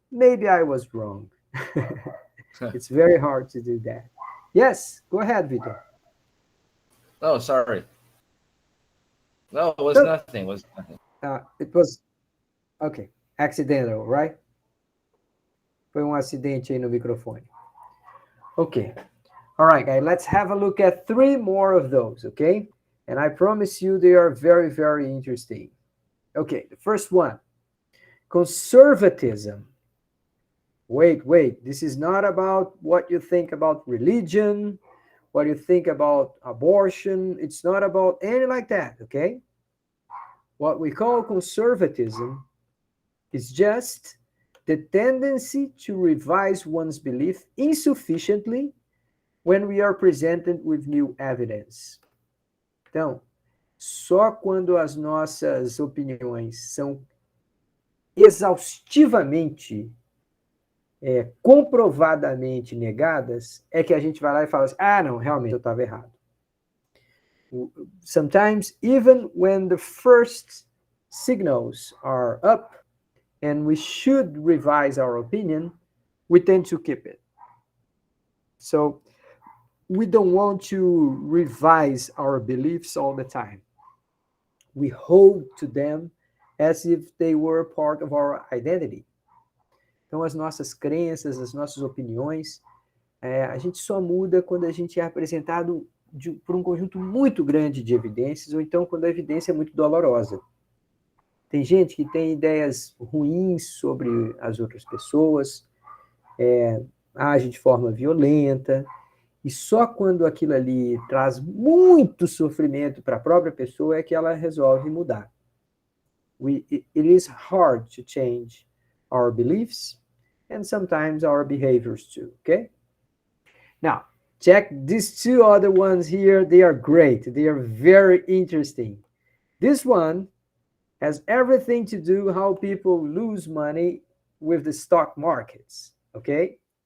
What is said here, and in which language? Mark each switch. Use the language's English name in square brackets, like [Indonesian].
[English] Maybe I was wrong. It's very hard to do that. Yes, go ahead, Vitor. Oh, sorry. No, it was No. nothing. It was nothing. It was, okay, accidental, right? [Portuguese] Foi acidente aí no microfone. [English] Okay. All right, guys, let's have a look at 3 more of those, okay? And I promise you they are very, very interesting. Okay, the first one, conservatism. Wait, this is not about what you think about religion, what you think about abortion. It's not about anything like that, okay? What we call conservatism is just the tendency to revise one's belief insufficiently when we are presented with new evidence. [Portuguese] Então, só quando as nossas opiniões são exaustivamente, comprovadamente negadas, é que a gente vai lá e fala assim, ah, não, realmente eu estava errado. [English] Sometimes, even when the first signals are up and we should revise our opinion, we tend to keep it. So, we don't want to revise our beliefs all the time. We hold to them as if they were part of our identity. [Portuguese] Então, as nossas crenças, as nossas opiniões, a gente só muda quando a gente é apresentado por um conjunto muito grande de evidências, ou então quando a evidência é muito dolorosa. Tem gente que tem ideias ruins sobre as outras pessoas, age de forma violenta, E só quando aquilo ali traz muito sofrimento para a própria pessoa é que ela resolve mudar. [English] It is hard to change our beliefs and sometimes our behaviors too, okay? Now, check these two other ones here. They are great. They are very interesting. This one has everything to do how people lose money with the stock markets, okay?